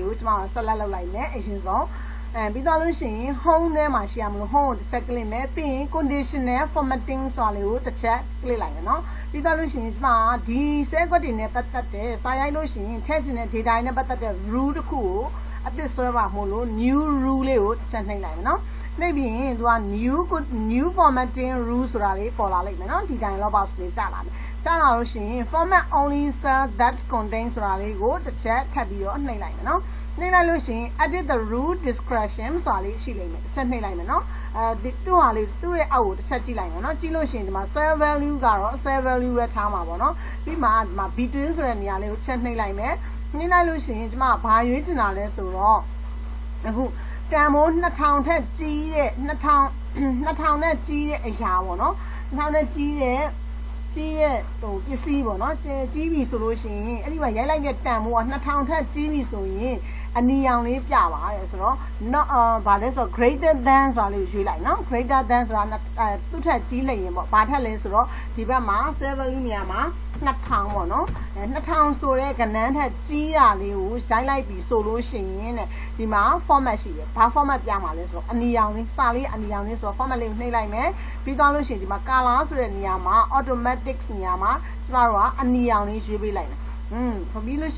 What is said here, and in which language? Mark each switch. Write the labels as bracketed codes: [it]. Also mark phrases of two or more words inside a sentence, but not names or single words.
[my] တွေကိုကျွန်တော်ဆက်လက်လုပ်လိုက်မယ်အရင်ဆုံးပြီးတော့လို့ရှိရင် home ထဲမှာရှိရမလို့ home ကိုတစ်ချက် click မယ်ပြီးရင် [en] conditional formatting [my] ဆိုတာလေးကိုတစ်ချက် click လိုက်မယ်နော်ပြီးတော့လို့ရှိရင်ကျွန်မဒီဆဲကွက်တွေနဲ့ပတ် သက်တဲ့စာရိုက်လို့ရှိရင်ထည့်ချင်တဲ့ data တွေနဲ့ပတ်သက်တဲ့ rule တစ်ခုကိုအသစ်ဆွဲပါမို့လို့ [en] new rule [my] လေးကိုတစ်ချက်နှိပ်လိုက်မယ်နော်နှိပ်ပြီးရင်သူ က [en] new formatting rule [my] ဆိုတာလေးပေါ်လာလိမ့်မယ်နော်ဒီ [en] dialog box [my] လေးကြာလာမယ်ကြာလာလို့ရှိရင် [en] format only cell that contain [my] ဆိုတာလေး ကိုတစ်ချက်ထပ်ပြီးတော့နှိပ်လိုက်မယ်နော်နှိပ်လိုက်လို့ရှိရင် [en] edit the rule discretion [my] ဆိုတာလေးရှိလိမ့်မယ်တစ်ချက်နှိပ်လိုက်မယ်နော်သူ့ဟာလေးသူ့ရဲ့အောက်ကိုတစ်ချက်ကြည့်လိုက်မယ်နော်ကြည့်လို့ရှိရင်ဒီမှာ [en] cell value [my] ကတော့ [en] cell value [my] ပဲထားမှာပေါ့နော်ပြီးမှဒီမှာ between ဆိုတဲ့နေရာလေးကိုချက်နှိပ်လိုက်မယ်နှိပ်လိုက်လို့ရှိရင်ဒီမှာဘာရွေးချင်တာလဲဆိုတော့အခုတန်မိုး2000ထက်ကြီးတဲ့ 2000နဲ့ကြီးတဲ့အရာပေါ့နော်2000နဲ့ကြီးတဲ့ဟိုပစ္စည်းပေါ့နော်ကြီးပြီဆိုလို့ရှိရင်အဲ့ဒီမှာရိုက်လိုက်တဲ့တန်မိုးက2000ထက်ကြီးပြီဆိုရင်အနီရောင်လေးပြပါတယ်ဆိုတော့ဘာလဲဆိုတော့ [en] greater than [my] ဆိုတာလေးကိုရွေးလိုက်နော် [en] greater than [my] ဆိုတာသူ့ထက်ကြီးလိုက်ရင်ပေါ့ဘာထက်လဲဆိုတော့ဒီဘက်မှာ value နေရာမှာ2000ပေါ့နော်2000ဆိုတဲ့ကဏ္ဍထက်ကြီးတာ လေးကိုရိုက်လိုက်ပြီဆိုလို့ရှိရင်တဲ့ဒီမှာ format ရှိတယ်ဘာ format ပြမှာလဲဆိုတော့အနီရောင်လေးစာလေးအနီရောင်လေးဆိုတော့ format လေးကိုနှိပ်လိုက်မယ်ပြီးသွားလို့ရှိရင်ဒီမှာ color ဆိုတဲ့နေရာမှာ automatic နေရာမှာကျမတို့ကအနီရောင်လေးရွေးပေးလိုက်မယ်ဆိုပြီးလို့ရှိ